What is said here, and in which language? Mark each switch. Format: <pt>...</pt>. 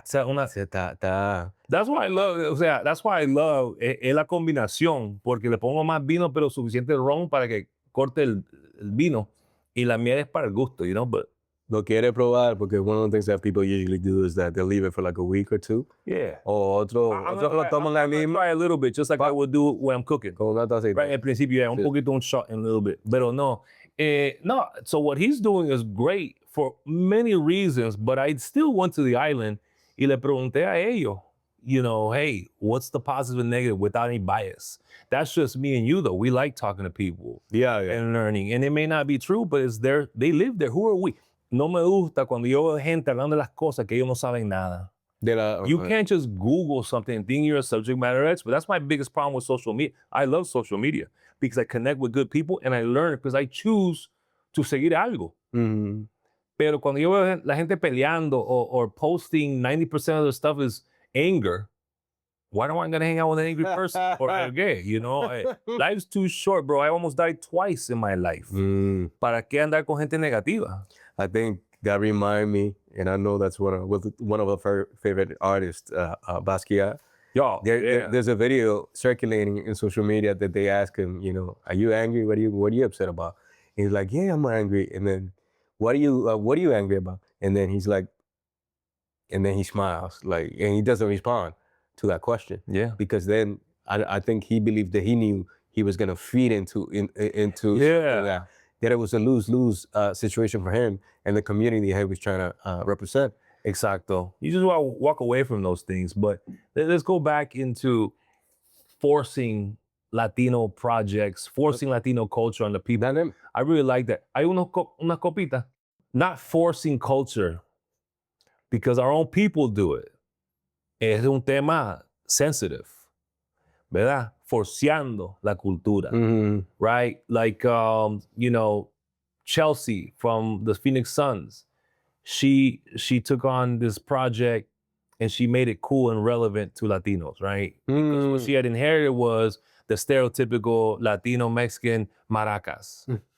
<es>O sea,</es> <en>that's why I love,</en> <es>o sea, that's why I love es la combinación, porque le pongo más vino, pero suficiente ron para que corte el vino, y la miel es para el gusto,</es> <en>you know, but...</en> <es>Lo quiere probar,</es> <en>porque one of the things that people usually do is that they leave it for like a week or two. Yeah.</en> <es>O otro lo toman la misma.</es> <en>Try a little bit, just like I would do when I'm cooking.</en> <es>Con una tacita. Right, al principio, un poquito, un shot,</es> <en>and a little bit.</en> <es>Pero no.</es> <en>No, so what he's doing is great for many reasons, but I still went to the island</en> <es>y le pregunté a ellos,</es> <en>you know, hey, what's the positive and negative without any bias? That's just me and you, though. We like talking to people and learning. And it may not be true, but it's there. They live there. Who are we?</en> <es>No me gusta cuando yo veo gente hablando de las cosas que ellos no saben nada.</es> <en>You can't just Google something and think you're a subject matter expert. That's my biggest problem with social media. I love social media because I connect with good people and I learn because I choose to</en> <es>seguir algo. Pero cuando yo veo la gente peleando</es> <en>or posting 90% of the stuff is anger, why am I going to hang out with an angry person or gay? You know, life's too short, bro. I almost died twice in my life.</en> <es>¿Para qué andar con gente negativa?</es> <en>I think that remind me, and I know that's one of our favorite artists, Basquiat. There's a video circulating in social media that they ask him, you know, are you angry? What are you upset about? And he's like, yeah, I'm angry. And then, what are you angry about? And then he's like, and then he smiles, like, and he doesn't respond to that question. Yeah. Because then I think he believed that he knew he was gonna feed into that it was a lose-lose situation for him and the community he was trying to represent.</en> <es>Exacto.</es> <en>You just want to walk away from those things. But let's go back into forcing Latino projects, forcing Latino culture on the people. I really like that.</en> <es>Hay una copita.</es> <en>Not forcing culture because our own people do it.</en> <es>Es un tema sensitive, ¿verdad? Forciando la cultura, right?</es> <en>Like, you know, Chelsea from the Phoenix Suns, she took on this project and she made it cool and relevant to Latinos, right? Because what she had inherited was the stereotypical Latino Mexican maracas.</en>